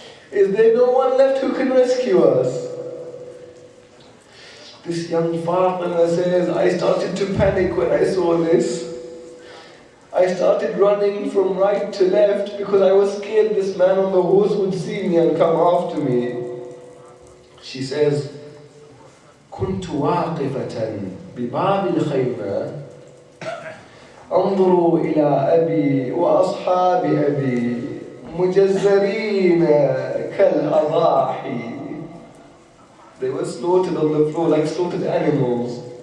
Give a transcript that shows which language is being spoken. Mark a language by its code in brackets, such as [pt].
[en] Is there no one left who can rescue us?" This young Fatima says, I started to panic when I saw this. I started running from right to left because I was scared this man on the horse would see me and come after me. She says, [ar] كنت واقفة بباب الخيمة انظروا إلى أبي وأصحاب أبي مجزرين كالأضاحي. [en] They were slaughtered on the floor like slaughtered animals.